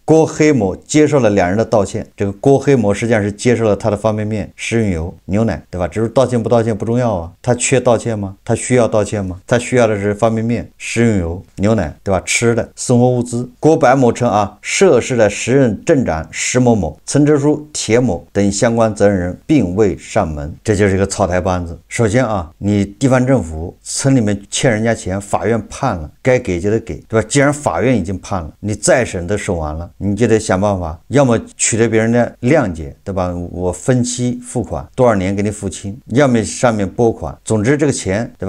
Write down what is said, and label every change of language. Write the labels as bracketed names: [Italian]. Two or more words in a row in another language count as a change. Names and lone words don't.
[Chinese] 郭黑某接受了2人的道歉。這個郭黑某實際上是接受了他的方便麵、食用油、牛奶，對吧？只是道歉不道歉不重要啊。他缺道歉嗎？他需要道歉嗎？他需要的是方便麵、食用油、牛奶，对吧？吃的生活物資。郭白某称啊，涉事的时任镇长石某某、村支书铁某等相關責任人並未上門。這就是一個草台班子。首先啊，你地方政府村裡面欠人家錢，法院判了，該給就得給，對吧？既然法院已經判了，你再审都审完了，你就得想辦法，要麼取得別人的諒解，對吧？我分期付款，多少年給你付清，要麼上面撥款，總之這個錢，對吧？